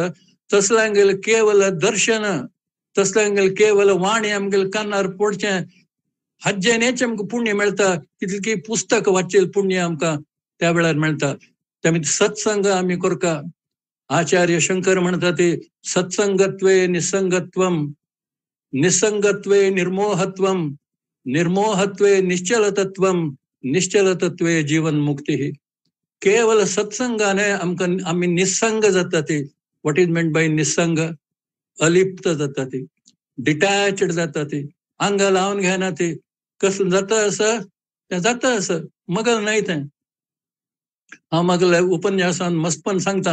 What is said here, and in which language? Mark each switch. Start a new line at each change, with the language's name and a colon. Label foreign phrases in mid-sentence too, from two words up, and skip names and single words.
Konkani: तसल्यांगेल केवल दर्शन तसल्यांगेल केवल वाणी आमगेल कानार पडचें हज्जेनेच आमकां पुण्य मेळटा. कितली पुस्तक वाचेल पुण्य आमकां त्या वेळार मेळटा. त्यामुळे सत्संग आमी करका. आचार्य शंकर म्हणटा ते
Sanskrit: सत्संगत्वे निसंगत्वम निसंगत्वे निर्मोहत्वम निर्मोहत्वे निश्चलतत्वम निश्चलतत्वे जीवन मुक्ती.
Konkani: केवल सत्संगाने आमकां आमी निसंग जाता ती.
English: what is meant by निसंग?
Konkani: अलिप्त जाता ती डिटॅच्ड जाता ती आंगा लावन घेना ती. कसं जाता असं तें जाता असं मगल नाही तें. हांव म्हाका उपन्यासान मस्तपण सांगता.